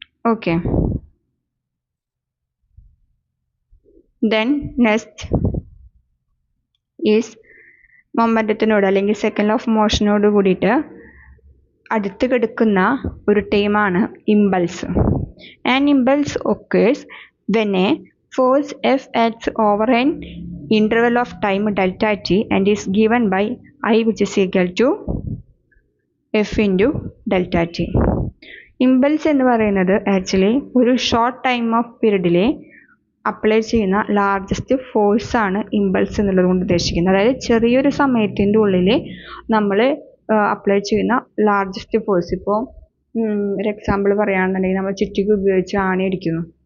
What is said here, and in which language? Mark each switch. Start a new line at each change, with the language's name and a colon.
Malayalam: Okay,
English: then next is
Malayalam: മൊമെൻറ്റത്തിനോട് അല്ലെങ്കിൽ second law of മോഷനോട് കൂടിയിട്ട് അടുത്ത് കിടക്കുന്ന ഒരു ടേമാണ് impulse.
English: An impulse occurs when a force F acts over an interval of time delta t and is given by I which is equal to F into delta t.
Malayalam: Impulse എന്ന് പറയുന്നത് actually ഒരു short time of പീരീഡിലെ apply ചെയ്യുന്ന largest force ആണ് impulse എന്നുള്ളത് കൊണ്ട് ഉദ്ദേശിക്കുന്നത്. അതായത് ചെറിയൊരു സമയത്തിൻ്റെ ഉള്ളിൽ നമ്മൾ അപ്ലൈ ചെയ്യുന്ന ലാർജസ്റ്റ് ഫോഴ്സ്. ഇപ്പോൾ ഒരു എക്സാമ്പിൾ പറയുകയാണെന്നുണ്ടെങ്കിൽ നമ്മൾ ചുറ്റിക ഉപയോഗിച്ച് ആണി അടിക്കുന്നു.